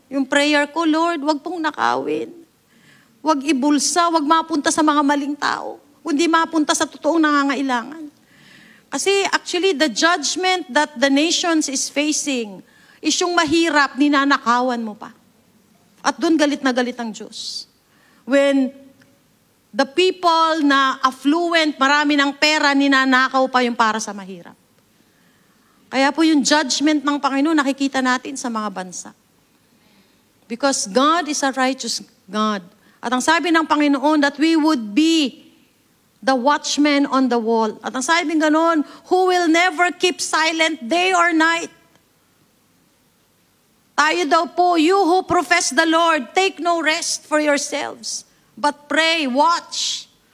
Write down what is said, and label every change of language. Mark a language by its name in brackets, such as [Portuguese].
[Filipino] Yung prayer ko, Lord, wag pong nakawin. Wag ibulsa, wag mapunta sa mga maling tao, kundi mapunta sa totoong nangangailangan. [English] Kasi actually, the judgment that the nations is facing is [Filipino] yung mahirap, ninanakawan mo pa. At doon galit na galit ang Diyos. [English] When the people [Filipino] na affluent, marami ng pera, ninanakaw pa yung para sa mahirap. Kaya po yung judgment ng Panginoon, nakikita natin sa mga bansa. [English] Because God is a righteous God. [Filipino] At ang sabi ng Panginoon [English] that we would be the watchman on the wall. [Filipino] At ang sabi ng ganon, [English] who will never keep silent day or night. [Filipino] Tayo daw po, [English] you who profess the Lord, take no rest for yourselves, but pray, watch.